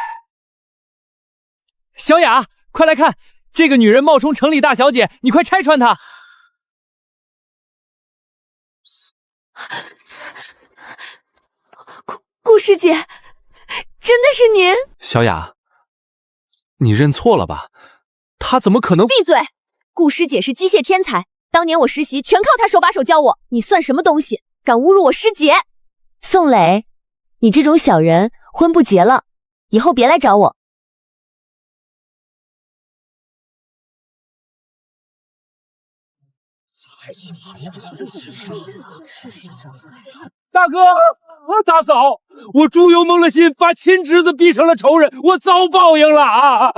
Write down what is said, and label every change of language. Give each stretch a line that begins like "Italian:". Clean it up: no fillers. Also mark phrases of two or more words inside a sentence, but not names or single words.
Chinese: 小雅，快來看，這個女人冒充城裡大小姐，你快拆穿她。顧師姐，真的是您？小雅，你認錯了吧？她怎麼可能？閉嘴！顧師姐是機械天才，當年我實習全靠她手把手教我。你算什麼東西，敢侮辱我師姐？宋磊，你這種小人，婚不結了，以後別來找我。大哥，大嫂，我豬油蒙了心，把親侄子逼成了仇人，我遭報應了啊！